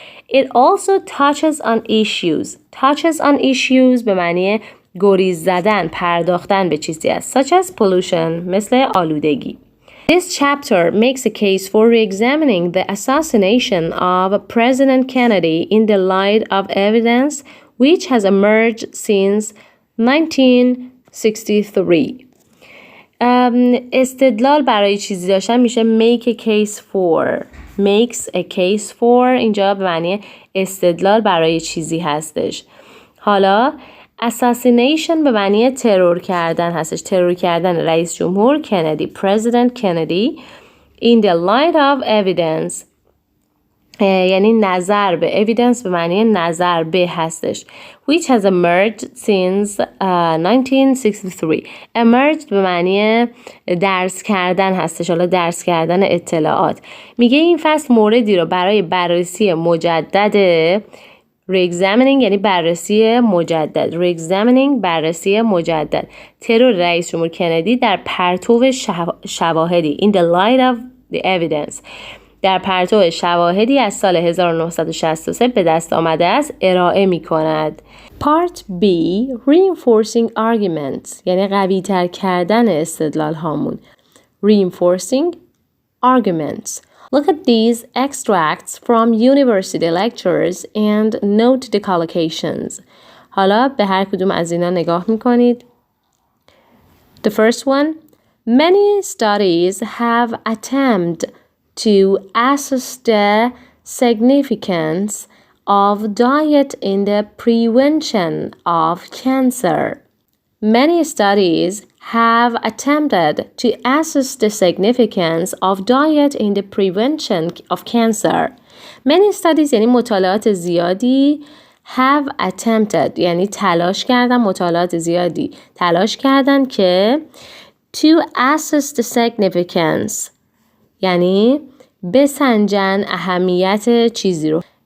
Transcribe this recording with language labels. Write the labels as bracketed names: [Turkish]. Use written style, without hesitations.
[English] It also touches on issues. Touches on issues [Persian] به معنی گریز زدن، پرداختن به چیزی است. [English] Such as pollution [Persian] مثل آلودگی. [English] This chapter makes a case for re-examining the assassination of President Kennedy in the light of evidence which has emerged since 1963. [Persian] استدلال برای چیزی داشتن میشه [English] make a case for. makes a case for [Persian] اینجا به معنی استدلال برای چیزی هستش. حالا assassination به معنی ترور کردن هستش. ترور کردن رئیس جمهور کندی، [English] President Kennedy in the light of evidence [Persian] یعنی نظر به evidence به معنی نظر به هستش. [English] which has emerged since 1963. [Persian] emerged به معنی درس کردن هستش. حالا درس کردن اطلاعات. میگه این فصل موردی رو برای بررسی مجدد re-examining یعنی بررسی مجدد. re-examining بررسی مجدد. ترور رئیس جمهور کندی در پرتو شواهدی [English] in the light of the evidence [Persian] در پرتو شواهدی از سال 1963 به دست آمده است ارائه می کند. [English] Part B Reinforcing Arguments [Persian] یعنی قوی تر کردن استدلال هامون. [English] Reinforcing Arguments. Look at these extracts from university lectures and note the collocations. [Persian] حالا به هر کدوم از اینا نگاه می کنید. [English] The first one. Many studies have attempted to assess the significance of diet in the prevention of cancer. Many studies have attempted to assess the significance of diet in the prevention of cancer. Many studies [Persian] یعنی مطالعات زیادی [English] have attempted [Persian] یعنی تلاش کردن، مطالعات زیادی تلاش کردن که [English] to assess the significance [Persian] یعنی بسنجن اهمیت چیزی رو.